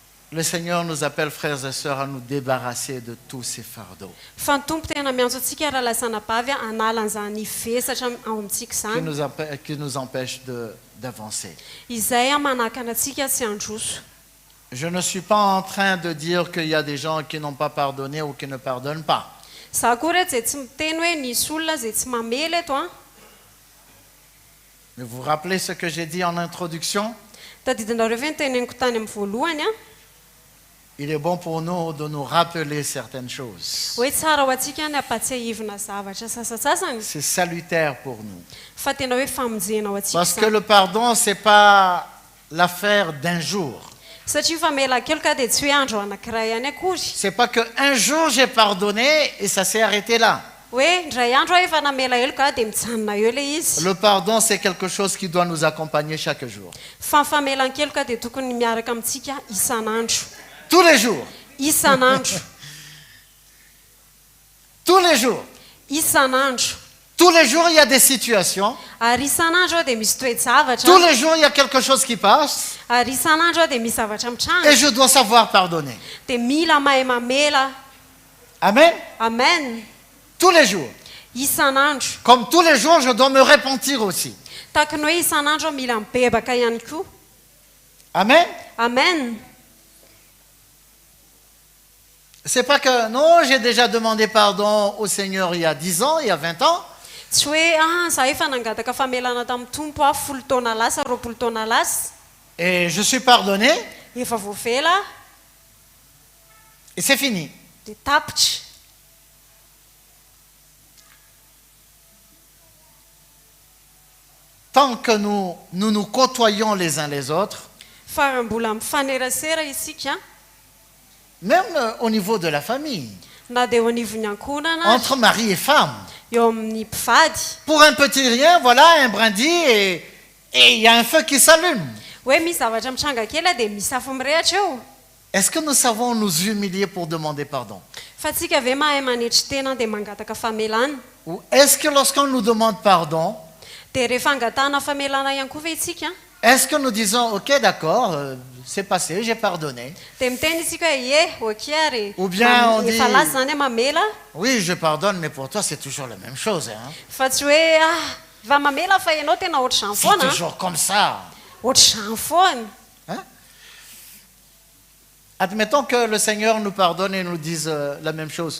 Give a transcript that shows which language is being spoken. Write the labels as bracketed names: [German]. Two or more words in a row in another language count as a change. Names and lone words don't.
[French] Le Seigneur nous appelle, frères et sœurs, à nous débarrasser de tous ces fardeaux [Malagasy] fa ny tompo tena miantso antsika rahalasana bavy analan'izany vesatra ao amintsika zany [French] qui nous empêchent d'avancer. [Malagasy] izay manakana antsika tsy handroso. [French] Je ne suis pas en train de dire qu'il y a des gens qui n'ont pas pardonné ou qui ne pardonnent pas. [Malagasy] Za koa reto zay tsy miteny hoe nisy olona zay tsy mamely eto a. [French] Mais vous vous rappelez ce que j'ai dit en introduction? [Malagasy] Tadidinareo ve ny teneniko tany amin'ny voalohany a [French] Il est bon pour nous de nous rappeler certaines choses. [Malagasy] hoe tsara ho antsika ny ampatsiahivina zavatra sasasasany [French] C'est salutaire pour nous. [Malagasy] fa tena hoe famonjena ao [French] Parce que [Malagasy] antsika [French] le pardon, ce n'est pas l'affaire d'un jour. [Malagasy] satria famela kelo ka dia tsy hoe andro anankiray ihany akory [French] C'est pas qu'un jour j'ai pardonné et ça s'est arrêté là. [Malagasy] hoe ndray andro aho efa namela elo ka dia mijanona eo ilay izy [French] Le pardon, c'est quelque chose qui doit nous accompagner chaque jour. [Malagasy] fa ny famelan-kelo ka dia tokony miaraka amintsika isan'andro [French] Tous les jours. [Malagasy] isan'andro [French] Tous les jours. [Malagasy] isan'andro [French] Tous les jours, il y a des situations. [Malagasy] ary isan'andro aho dia misy toe-javatra [French] Tous les jours, il y a quelque chose qui passe. [Malagasy] ary isan'andro aho dia misy zavatra mitranga [French] Et je dois savoir pardonner. [Malagasy] dia mila mahay mamela Amen. amen [French] Tous les jours. [Malagasy] isan'andro [French] Comme tous les jours, je dois me repentir aussi. [Malagasy] tahaka ny hoe isan'andro aho mila mibebaka ihany koa Amen. amen [French] C'est pas que, non, j'ai déjà demandé pardon au Seigneur il y a 10 ans, il y a 20 ans. [Malagasy] tsy hoe za efa nangataka famelana tamin'ny tompo a 10 taona lasa 20 taona lasa [French] Et je suis pardonné. [Malagasy] efa voafela [French] Et c'est fini. [Malagasy] dia tapitra [French] Tant que nous côtoyons les uns les autres, [Malagasy] fa mbola mifanerasera isika [French] même au niveau de la famille, [Malagasy] na dia eo anivon'ny ankonana [French] entre mari et femme. [Malagasy] eo amin'ny mpivady [French] Pour un petit rien, voilà, un brindis et il y a un feu qui s'allume. [Malagasy] hoe misy zavatra mitranga kely a dia misy afo mirehatra eo [French] Est-ce que nous savons nous humilier pour demander pardon? [Malagasy] fa tsika ve mahay manetry tena dia mangataka famelana [French] Ou est-ce que lorsqu'on nous demande pardon, [Malagasy] dia rehefa angatana famelana ihany koa ve itsika [French] est-ce que nous disons, ok, d'accord, c'est passé, j'ai pardonné. [Malagasy] dia miteny isika hoe ye ok ary [French] Ou bien on dit- [Malagasy] efa lasa zany hoe mamela [French] Oui, je pardonne, mais pour toi, c'est toujours la même chose. Hein? [Malagasy] fa tsy hoe va mamela fa ianao tena ohatr'izany [French] C'est [Malagasy] foana [French] toujours comme ça. [Malagasy] ohatr'izany foana [French] Hein? Admettons que le Seigneur nous pardonne et nous dise la même chose.